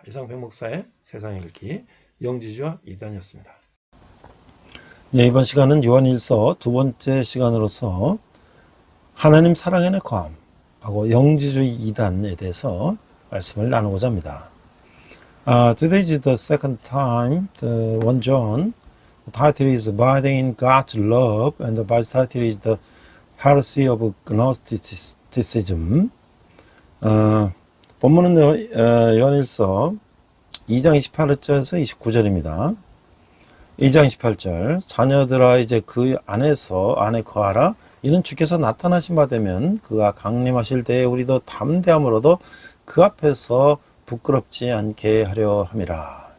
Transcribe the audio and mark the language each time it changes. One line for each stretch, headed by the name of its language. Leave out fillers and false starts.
Korean: 이상 백 목사의 세상 읽기 영지주와 이단이었습니다. 네, 이번 시간은 요한일서 두 번째 시간으로서 하나님 사랑의 과함하고 영지주의 이단에 대해서 말씀을 나누고자 합니다.
English: Today is the second time, the 1 John. The title is Abiding in God's Love, and the Bible title is The Heresy of Gnosticism.
Korean: 본문은 요한일서 2장 28절에서 29절입니다. 2장 28절 자녀들아 이제 그 안에 거하라. 이는 주께서 나타나신 바 되면 그가 강림하실 때에 우리도 담대함으로도 그 앞에서 부끄럽지 않게 하려 함이라.